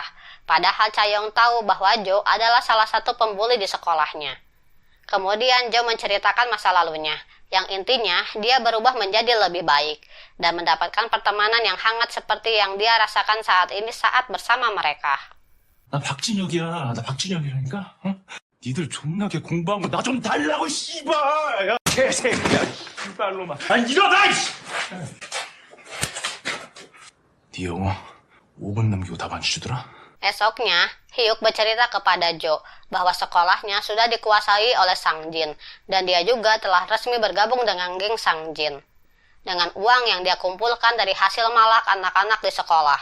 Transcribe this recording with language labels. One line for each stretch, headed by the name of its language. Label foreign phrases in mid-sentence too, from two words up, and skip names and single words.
Indonesian: Padahal Chayong tahu bahwa Jo adalah salah satu pembuli di sekolahnya. Kemudian Jo menceritakan masa lalunya, yang intinya dia berubah menjadi lebih baik dan mendapatkan pertemanan yang hangat seperti yang dia rasakan saat ini saat bersama mereka.
Korean: 나 박진혁이야. 나 박진혁이라니까. 어? 니들 존나게 공부한 거 나 좀 달라고 씨발. 야 개새끼야. 씨발로만. 아니 일어나 이씨. 네 영어 5분 남기고 답 안 주더라.
Indonesian: Esoknya, Hyuk bercerita kepada Jo bahwa sekolahnya sudah dikuasai oleh Sang Jin dan dia juga telah resmi bergabung dengan geng Sang Jin. Dengan uang yang dia kumpulkan dari hasil malak anak-anak di sekolah.